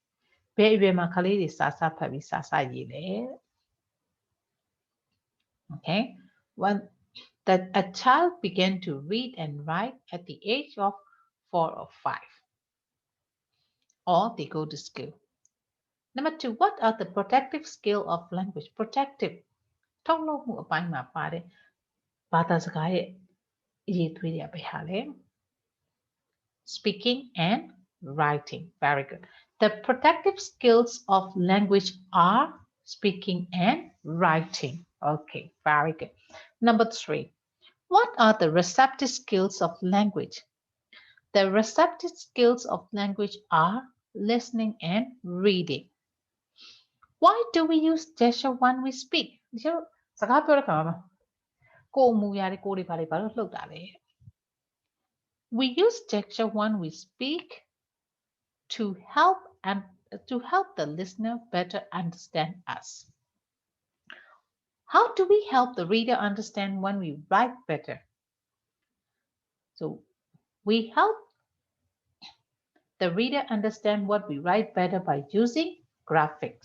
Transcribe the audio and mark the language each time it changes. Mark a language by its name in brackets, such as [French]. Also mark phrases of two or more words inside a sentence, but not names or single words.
[English] Okay, when that a child began to read and write at the age of 4 or 5, or they go to school. Number 2, what are the protective skill of language? Protective. [Burmese] ထုတ်လုပ်မှုအပိုင်းမှာပါတယ်ဘာသာစကားရဲ့အရေးသွေးတွေပဲဟာလေ [English] Speaking and writing. Very good. The protective skills of language are speaking and writing. Okay, very good. Number 3, what are the receptive skills of language? The receptive skills of language are listening and reading. Why do we use gesture when we speak? [Burmese] စကားပြောတဲ့ခါမှာကိုယ်မူရတဲ့ကိုယ်တွေဘာလို့လှုပ်တာလဲ [English] We use gesture when we speak to help the listener better understand us. How do we help the reader understand when we write better? So we help the reader understand what we write better by using graphics.